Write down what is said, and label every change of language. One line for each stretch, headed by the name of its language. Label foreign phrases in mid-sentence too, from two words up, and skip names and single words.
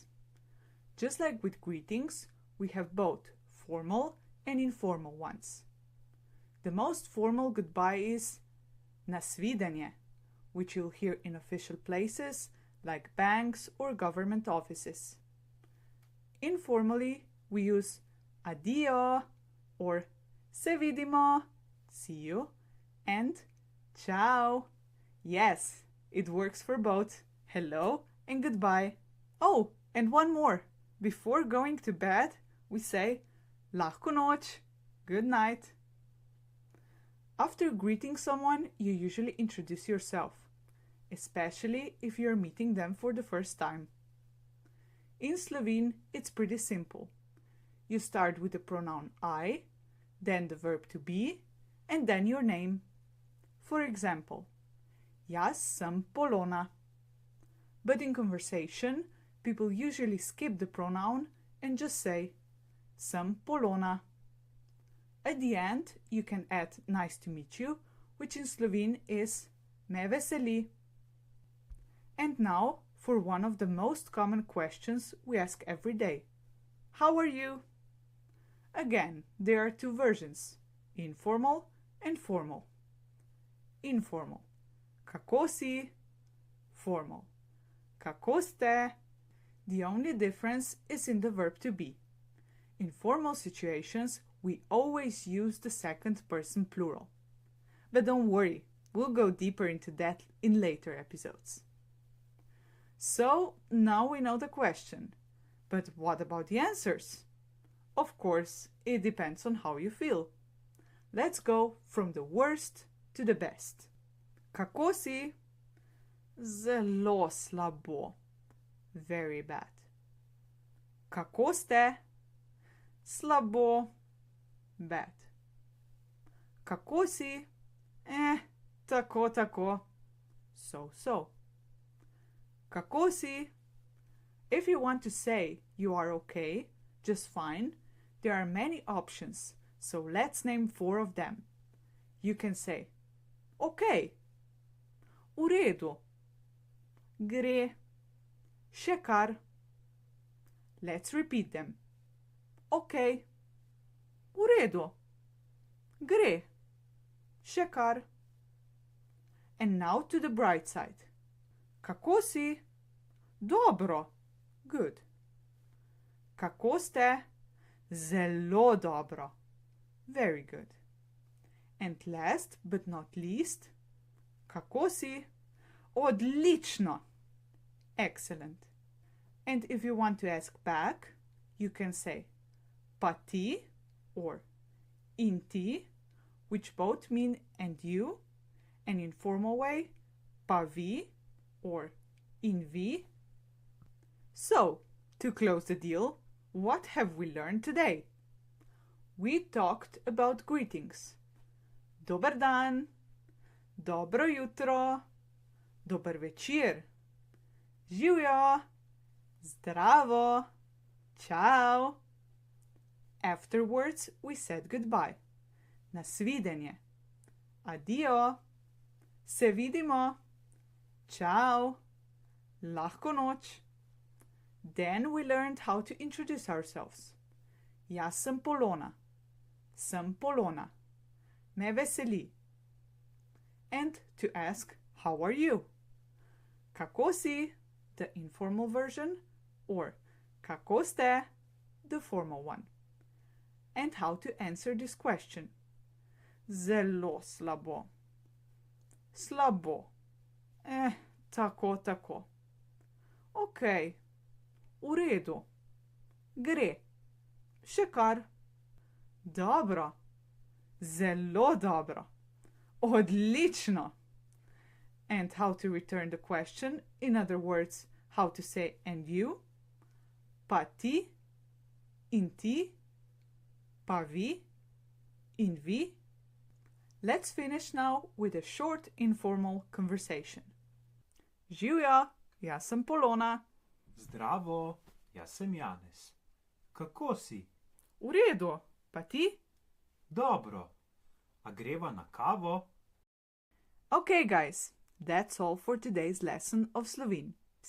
English: Just like with greetings, we have both formal and informal ones. The most formal goodbye is
Slovenian: na svidenje,
English: which you'll hear in official places like banks or government offices. Informally, we use addio or
Slovenian: se vidimo,
English: see you, and ciao. Yes, it works for both hello and goodbye. Oh, and one more. Before going to bed, we say
Slovenian: lahko noč,
English: good night. After greeting someone, you usually introduce yourself, especially if you're meeting them for the first time. In Slovene, it's pretty simple. You start with the pronoun I, then the verb to be, and then your name. For example,
Slovenian: jaz sem Polona.
English: But in conversation, people usually skip the pronoun and just say
Slovenian: sem Polona.
English: At the end, you can add nice to meet you, which in Slovene is
Slovenian: me veseli.
English: And now for one of the most common questions we ask every day. How are you? Again, there are two versions, informal and formal. Informal.
Slovenian: Kako si? Formal. Kako ste?
English: The only difference is in the verb to be. In formal situations, we always use the second person plural. But don't worry, we'll go deeper into that in later episodes. So now we know the question. But what about the answers? Of course, it depends on how you feel. Let's go from the worst to the best.
Slovenian: Kako si? Zelo slabo.
English: Very bad.
Slovenian: Kako ste? Slabo. Bad. Kako si? Tako tako. So. Kako si?
English: If you want to say you are okay, just fine, there are many options, so let's name 4 of them. you can say okay,
Slovenian: v redu, gre, še kar.
English: Let's repeat them.
Slovenian: Okay, v redu, gre, še kar.
English: And now to the bright side.
Slovenian: Kako si? Dobro. Good. Kako ste? Zelo dobro.
English: Very good. And last but not least,
Slovenian: kako si? Odlično.
English: Excellent. And if you want to ask back, you can say
Slovenian: pa ti
English: or
Slovenian: in ti,
English: which both mean and you, an informal way,
Slovenian: pa vi or in vi.
English: So, to close the deal, what have we learned today? We talked about greetings.
Slovenian: Dober dan, dobro jutro, dober večer, živjo, zdravo, ciao.
English: Afterwards, we said goodbye.
Slovenian: Nasvidenje. Addio. Se vidimo. Ciao. Lahko noč.
English: Then we learned how to introduce ourselves.
Slovenian: Jaz sem Polona. Sem Polona. Me veseli.
English: And to ask, how are you?
Slovenian: Kako si,
English: the informal version, or
Slovenian: kako ste,
English: the formal one. And how to answer this question.
Slovenian: Zelo slabo. Slabo. Tako. Ok, v redu. Gre. Še kar. Dobro. Zelo dobro. Odlično.
English: And how to return the question, in other words, how to say and you.
Slovenian: Pa ti, in ti, pa vi, in vi.
English: Let's finish now with a short informal conversation.
Slovenian: Živjo, jaz sem Polona. Zdravo, jaz sem Janez. Kako si? V redu, pa ti? Dobro. A greva na kavo?
English: Okay, guys, that's all for today's lesson of Slovene.